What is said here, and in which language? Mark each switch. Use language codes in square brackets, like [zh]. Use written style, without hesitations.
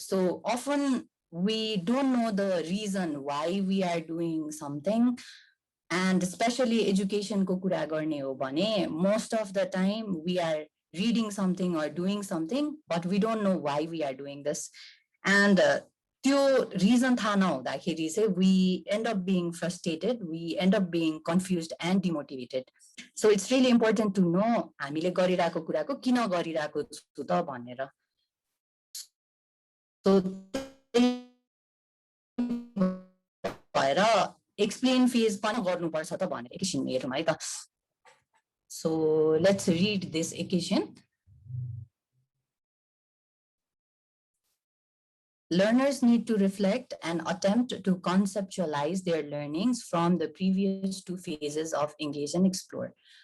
[en] So often we don't know the reason why we are doing something, and especially education [ne] ko कुरा गर्ने हो भने [en] most of the time we are reading something or doing something, but we don't know why we are doing this. And [ne] त्यो reason थाहा नहुँदाखेरि चाहिँ [en] we end up being frustrated, we end up being confused and demotivated. So it's really important to know [ne] हामीले गरिरहेको कुराको किन गरिरहेको छु त भनेर. So भएर explain phase पनि गर्नुपर्छ त भनेर एकछिन हेरौँ है त. [en] So let's read this equation. Learners need to reflect and attempt to conceptualize their learnings from the previous two phases of engage and explore.